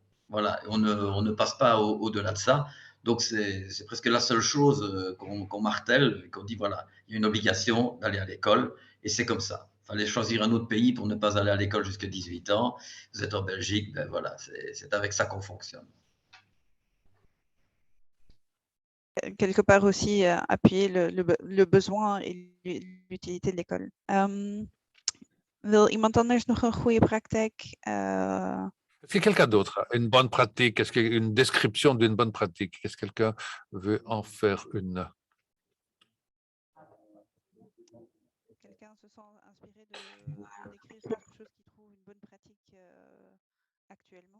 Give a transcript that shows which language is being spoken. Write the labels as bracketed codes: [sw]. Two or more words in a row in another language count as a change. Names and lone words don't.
[fr] Voilà, on ne passe pas au-delà de ça. Donc, c'est presque la seule chose qu'on martèle, qu'on dit, voilà, il y a une obligation d'aller à l'école, et c'est comme ça. Il fallait choisir un autre pays pour ne pas aller à l'école jusqu'à 18 ans. Vous êtes en Belgique, voilà, c'est avec ça qu'on fonctionne. Quelque part aussi appuyer le besoin et l'utilité de l'école. [nl] Wil iemand anders nog een goede praktijk? [fr] Est-ce que quelqu'un d'autre a une bonne pratique? Est-ce qu'il y a une description d'une bonne pratique? Est-ce que quelqu'un veut en faire une? Quelqu'un se sent inspiré de décrire quelque chose qu'il trouve une bonne pratique actuellement?